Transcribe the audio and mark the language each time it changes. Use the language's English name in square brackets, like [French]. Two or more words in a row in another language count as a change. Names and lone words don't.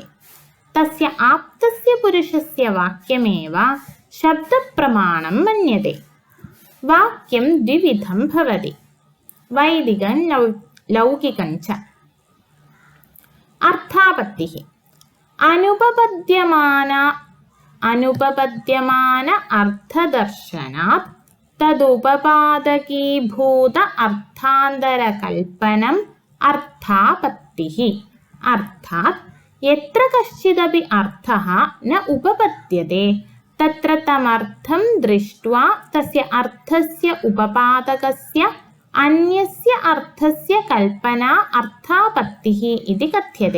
[Sanskrit] तस्य आप्तस्य पुरुषस्य वाक्यमेव शब्दप्रमाणं मन्यते। वाक्यं द्विविधं भवति, वैदिकं लौकिकं च। अर्थापत्तिः अनुपपद्यमाना അനുപപദ്യമാന അർത്ഥദർശനാത് തദുപപാദകീഭൂത അർത്ഥാന്തരകൽപ്പനം അർത്ഥാപത്തിഃ. അർത്ഥാത് യത്ര കശ്ചിദപി അർത്ഥഃ ന ഉപപദ്യത്തെ തത്ര തമർത്ഥം ദൃഷ്ട്വാ തസ്യ അർത്ഥസ്യ ഉപപാദകസ്യ അന്യസ്യ അർത്ഥസ്യ കൽപ്പനാ അർത്ഥാപത്തിഃ ഇതി കഥ്യത്തെ.